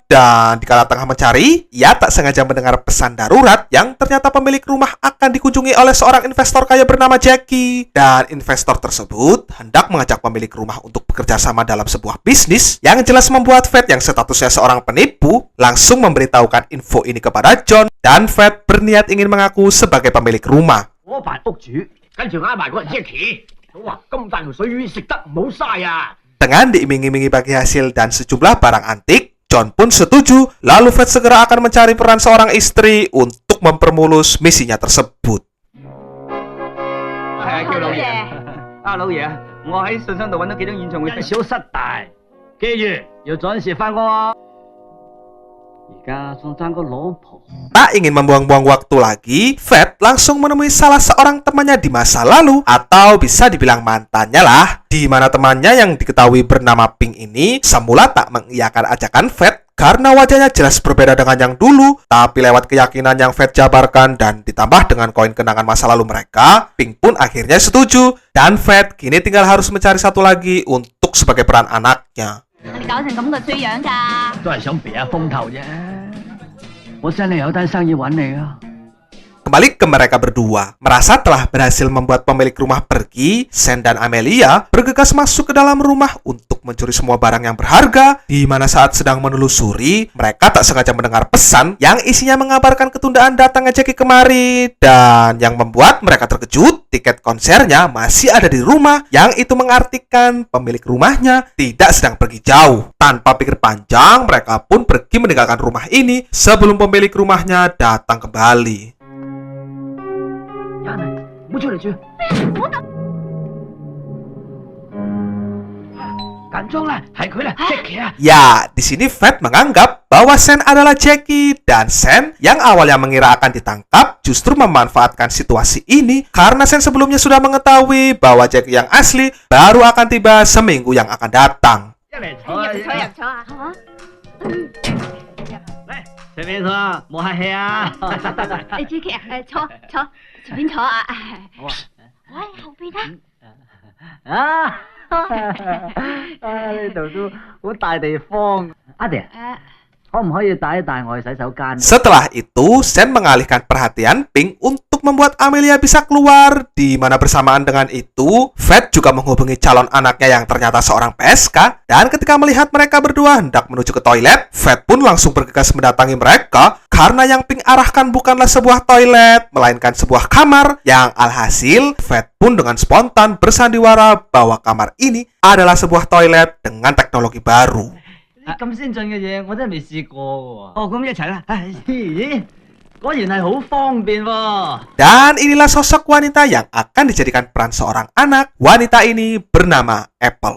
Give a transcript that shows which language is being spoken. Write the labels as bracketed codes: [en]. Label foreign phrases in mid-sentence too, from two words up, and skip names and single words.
[id] Dan dikala tengah mencari, ia tak sengaja mendengar pesan darurat yang ternyata pemilik rumah akan dikunjungi oleh seorang investor kaya bernama Jackie. Dan investor tersebut hendak mengajak pemilik rumah untuk bekerja sama dalam sebuah bisnis, yang jelas membuat Fat yang statusnya seorang penipu langsung memberitahukan info ini kepada John, dan Fat berniat ingin mengaku sebagai pemilik rumah. [yue] 我扮屋主，跟住嗌埋嗰人 Jackie，我話咁大條水魚食得唔好嘥啊！ [id] Dengan diiming-imingi bagi hasil dan sejumlah barang antik, John pun setuju, lalu Fat segera akan mencari peran seorang istri untuk mempermulus misinya tersebut. [yue] 係啊，叫老爺。啊，老爺，我喺信箱度揾到幾張演唱會，小失大，記住要準時翻工啊！而家仲爭個老婆。 [id] Tak ingin membuang-buang waktu lagi, Fat langsung menemui salah seorang temannya di masa lalu, atau bisa dibilang mantannya lah, di mana temannya yang diketahui bernama Pink ini semula tak mengiyakan ajakan Fat karena wajahnya jelas berbeda dengan yang dulu. Tapi lewat keyakinan yang Fat jabarkan dan ditambah dengan koin kenangan masa lalu mereka, Pink pun akhirnya setuju, dan Fat kini tinggal harus mencari satu lagi untuk sebagai peran anaknya. [yue] 你搞成咁嘅衰樣㗎？都係想避下風頭啫。我真係有單生意揾你啊！ [id] Kembali ke mereka berdua. Merasa telah berhasil membuat pemilik rumah pergi, Sen dan Amelia bergegas masuk ke dalam rumah untuk mencuri semua barang yang berharga, di mana saat sedang menelusuri, mereka tak sengaja mendengar pesan yang isinya mengabarkan ketundaan datangnya Jackie kemari, dan yang membuat mereka terkejut, tiket konsernya masih ada di rumah, yang itu mengartikan pemilik rumahnya tidak sedang pergi jauh. Tanpa pikir panjang, mereka pun pergi meninggalkan rumah ini sebelum pemilik rumahnya datang kembali. [yue] 唔好出嚟住。緊張啦，係佢啦 ，Jackie 啊！ [id] Ya, di sini Fat menganggap bahwa Sen adalah Jackie, dan Sen yang awalnya mengira akan ditangkap justru memanfaatkan situasi ini karena Sen sebelumnya sudah mengetahui bahwa Jackie yang asli baru akan tiba seminggu yang akan datang. [yue] 一嚟入錯啊！嚇！嚟，隨便坐，冇客氣啊。哎，Jacky 啊，坐，隨便坐啊。好啊。喂，後邊啊。呢度都好大地方。阿爹，可唔可以帶一帶我去洗手間？ [id] Setelah itu, Sen mengalihkan perhatian Pink untuk membuat Amelia bisa keluar. Di mana bersamaan dengan itu, Fat juga menghubungi calon anaknya yang ternyata seorang PSK. Dan ketika melihat mereka berdua hendak menuju ke toilet, Fat pun langsung bergegas mendatangi mereka. Karena yang Pink arahkan bukanlah sebuah toilet, melainkan sebuah kamar. Yang alhasil, Fat pun dengan spontan bersandiwara bahwa kamar ini adalah sebuah toilet dengan teknologi baru. [yue] 咁先進嘅嘢，我真係未試過喎。哦，咁一齊啦。咦，果然係好方便喎。 [id] Dan inilah sosok wanita yang akan dijadikan peran seorang anak. Wanita ini bernama Apple.